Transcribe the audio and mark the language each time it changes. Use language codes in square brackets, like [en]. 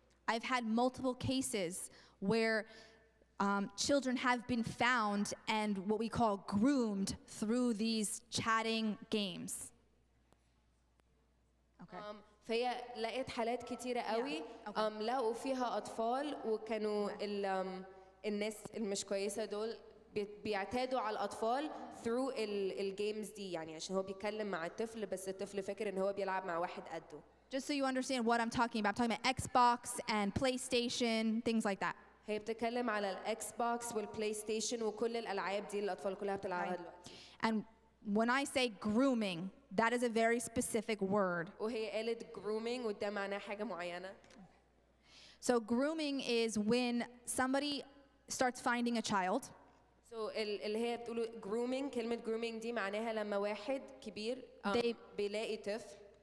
[en] I've had multiple cases where children have been found and what we call groomed through these chatting games. Okay. [ar] فهي لقيت حالات كتيرة قوي [en] okay. [ar] لقوا فيها أطفال وكانوا الناس المش كويسة دول بيعتادوا على الأطفال through الجيمز دي، يعني عشان هو بيتكلم مع الطفل بس الطفل فاكر إن هو بيلعب مع واحد قده. [en] Just so you understand what I'm talking about Xbox and PlayStation, things like that. [ar] هي بتتكلم على الإكس بوكس والبلاي ستيشن وكل الألعاب دي اللي الأطفال كلها بتلعبها دلوقتي. [en] And when I say grooming, that is a very specific word. [ar] وهي قالت grooming وده معناه حاجة معينة. [en] So grooming is when somebody starts finding a child. [ar] So اللي هي بتقوله grooming، كلمة grooming دي معناها لما واحد كبير بيلاقي طفل.